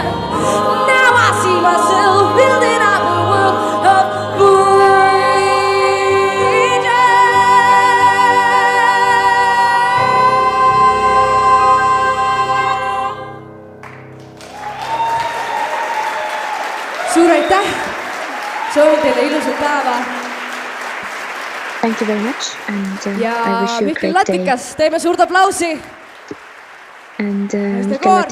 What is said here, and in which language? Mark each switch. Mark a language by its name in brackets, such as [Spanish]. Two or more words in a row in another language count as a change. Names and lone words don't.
[English] Now I see myself building up a world of bridges. [Estonian] Suur aitäh! Soovin teile ilusat päeva [English] Thank you very much, and I [Estonian] ja [English] wish you a [Estonian] Mihkel [English] great day. [Estonian] Latikas, teeme suurt aplausi! [English] And [Estonian] Naiste Mihkel koor.